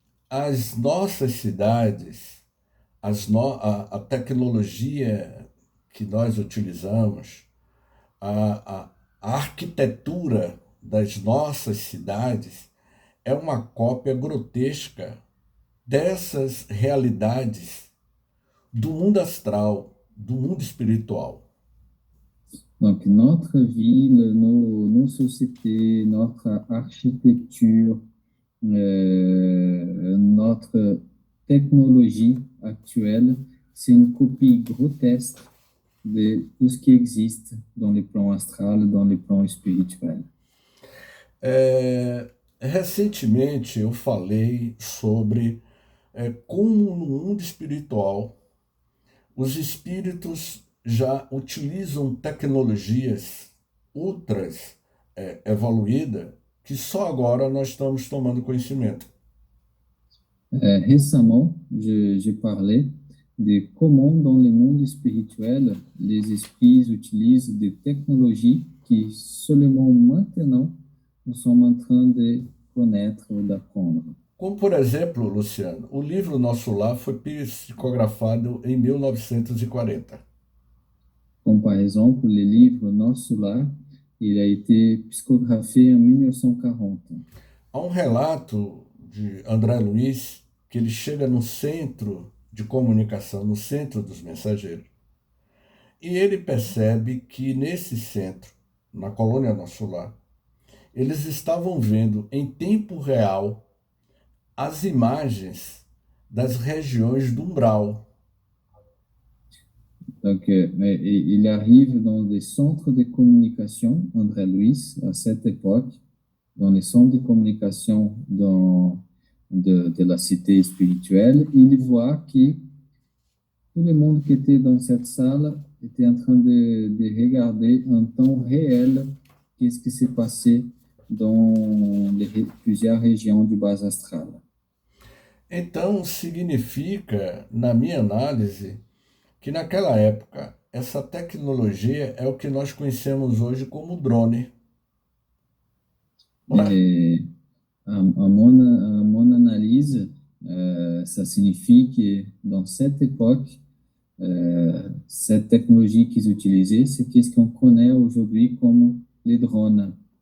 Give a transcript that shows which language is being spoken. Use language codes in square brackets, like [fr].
[pt] As nossas cidades, a tecnologia que nós utilizamos, a arquitetura das nossas cidades é uma cópia grotesca dessas realidades do mundo astral, do mundo espiritual. [fr] Donc, notre ville, nos sociétés, notre architecture, notre technologie actuelle, c'est une copie grotesque de tout ce qui existe dans les plans astral, dans les plans spirituels. [pt] Recentemente eu falei sobre como no mundo espiritual os espíritos já utilizam tecnologias ultras evoluídas que só agora nós estamos tomando conhecimento. [fr] Récemment, j'ai parlé de comment dans le monde spirituel, les esprits utilisent des technologies qui seulement maintenant nous sommes en train de connaître ou d'apprendre. [pt] Como, por exemplo, Luciano, o livro Nosso Lar foi psicografado em 1940. [fr] Comme par exemple, le livre Nosso Lar, il a été psicographié en 1940. [pt] Há um relato de André Luiz que ele chega no centro de comunicação, no centro dos mensageiros, e ele percebe que nesse centro, na colônia Nosso Lar, eles estavam vendo em tempo real as imagens das regiões do umbral. [fr] Donc, il arrive dans des centres de communication, André Luiz, à cette époque, dans les centres de communication de la cité spirituelle, il voit que tout le monde qui était dans cette salle était en train de regarder en temps réel qu'est-ce qui s'est passé dans plusieurs régions du bas astral. [pt] Então, significa, na minha análise, que naquela época, essa tecnologia é o que nós conhecemos hoje como drone. [fr] Et à mon analyse, ça signifie que dans cette époque, cette technologie qu'ils utilisaient, c'est ce qu'on connaît aujourd'hui comme les drones.